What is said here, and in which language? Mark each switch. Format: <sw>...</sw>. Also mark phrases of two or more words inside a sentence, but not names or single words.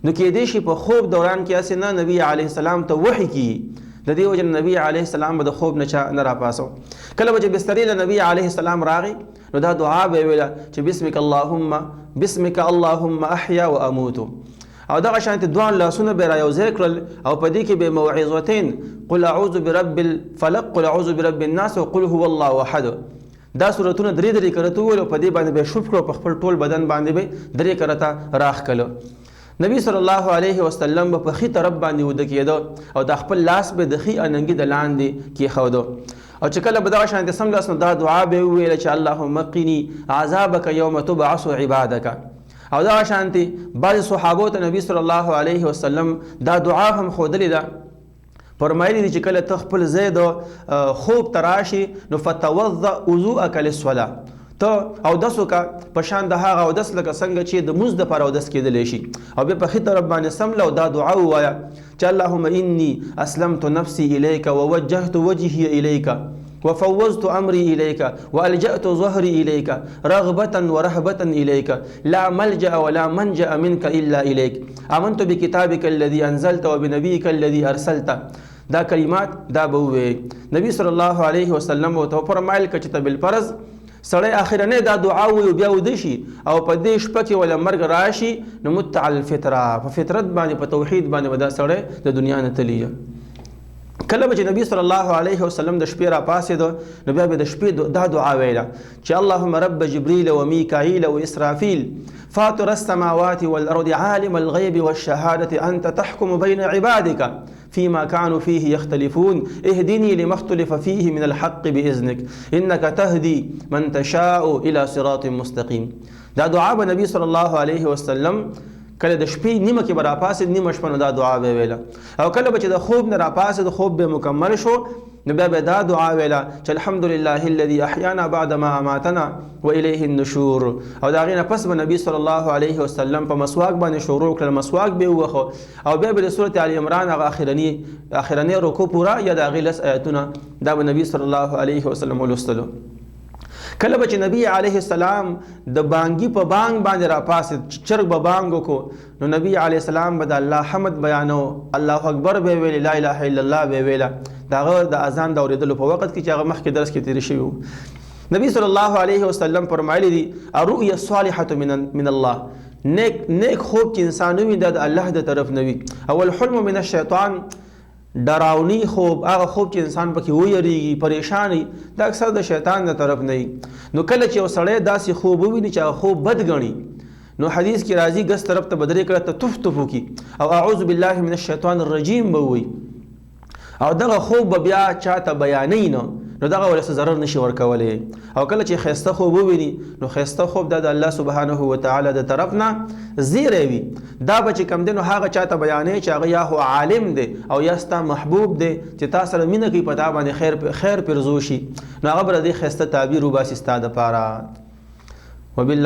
<ps>نو کیدای شي په خوب دوران کې هسې نه نبی علیه السلام ته وحی کیږي، د دې وجه نبی علیه السلام به د خوب نه چا نه راپاسو. کله به چې بسترې له نبی علیه السلام راغی نو دا دعا به یې ویله چې</ps> <ar>بسمک اللهم احیا و اموت،</ar> <ps>او دغه شانتې دوه لاسونه به رايوځای کړل او په دې کې به موعظتین</ps> <ar>قل اعوذ برب الفلق قل اعوذ برب الناس وقل هو الله احد،</ar> <ps>دا سورتونه درې درې کرته وویل او په دې باندې به شوف کړو، په خپل ټول بدن باندې به درې کرته راخ کړو. نبی صلی الله علیه وسلم به په ښي طرف باندې وده کېده او د خپل لاس به د ښي اننګي د لاندې کېښوده، او چې کله به دغه شانتې څملاس نو دا دعا به یې وویله چې</ps> <ar>اللهم قني عذابک یوم تبعث عبادک.</ar> <ps>او دغه شانتې بعضې صحابو ته نبی صلی الله علیه وسلم دا دعا هم ښودلې ده، فرمایلی دي چې کله ته خپل ځای د خوب ته راشي نو</ps> <ar>فتوضأ وضوءک للصلاة،</ar> <ps>ته اودس وکړه په شان د هغه اودس لکه څنګه چې د مونځ دپاره اودس کېدلی شي، او بیا په ښي طرف باندې سمله او دا دعا ووایه چې</ps> <ar>اللهم انی اسلمت نفسي الیک ووجهت وجهي الیک وفوضت امري اليك والجأت ظهري اليك رغبة ورهبة اليك لا ملجأ ولا منجأ منك الا اليك امنت بكتابك الذي انزلت وبنبيك الذي ارسلت.</ar> <ps>دا کلمات دا به نبی صلی الله علیه وسلم ته فرمایل که چې ته بالفرض سړی اخرنۍ دا دعا ووایي بیا وده شي او په دې شپه کې وله مرګ راشي نو</ps> <ar>مت علی الفطره،</ar> <ps>په فطرت باندې په توحید باندې به دا سړی د دنیا نه تلي. کله به چې نبی صلی الله علیه وسلم د شپې راپاڅېده نو بیا به د شپې دا دعا ویله چې</ps> <ar>اللهم رب جبریل ومیکائیل واسرافیل فاطر السماوات والارض عالم الغیب والشهادة انت تحكم بین عبادك فيما كانوا فيه يختلفون اهدني لما اختلف فيه من الحق بإذنك انك تهدي من تشاء الى صراط مستقيم.</ar> <ps>دا دعا به نبی صلی الله علیه وسلم کله د شپې نیمه کې به راپاڅېد، نیمه شپه نو دا دعا به ویله، او کله به چې د خوب نه راپاڅېد خوب به مکمل شو نو بیا به دا دعا ویله چې</ps> <ar>الحمد لله الذي احیانا بعد ما اماتنا والیه النشور.</ar> <ps>او د هغې نه پس به نبی صلی الله علیه وسلم په مسواک باندې شروع کړل، مسواک به یې ووهه او بیا به د سورت آل عمران هغه اخرنی رکو پوره یا د هغې لس آیتونه دا به نبی صلی الله علیه وسلم ولوستلو. کله به چې نبی علیه السلام د بانګي په بانګ باندې راپاڅېد، چرګ به بانګ وکړو نو نبی علیه السلام به د الله حمد بیانو،</ps> <ar>الله اکبر</ar> <ps>به ویلې،</ps> <ar>لا اله الا الله</ar> <ps>به ویله، د هغه د اذان د اورېدلو په وخت کې چې هغه مخکې درس کې تېرې شوي وو. نبی صلی الله علیه وسلم فرمایلی دي</ps> <ar>الرؤیا الصالحة من الله،</ar> <ps>نیک خوب چې انسان وي دا د الله د طرف نه وي، او</ps> <ar>الحلم من الشیطان</ar> <ps>ډراونی خوب، هغه خوب چې انسان پکې ویریږي پریشانی، دا اکثر د شیطان د طرف نه وي. نو کله چې یو سړی داسې خوب وویني چې هغه خوب بد ګڼي نو حدیث کې راځي ګس طرف ته بدرې کړه ته تف تف وکړي او</ps> <ar>اعوذ بالله من الشیطان الرجیم</ar> <ps>به ووایي، او دغه خوب به بیا چاته بیانوي نه نو دغه ولې څه ضرر نشي ورکولی. او کله چې ښایسته خوب وویني نو ښایسته خوب دا د الله سبحانه وتعالی د طرف نه زیری وي، دا به چې کوم دی نو هغه چاته بیانوي چې هغه یا هو عالم دی او یا ستا محبوب دی چې تا سره مینه کوي، په تا باندې خیر پرزو شي، نو هغه به د دې ښایسته تعبیر وباسي ستا دپاره.</ps>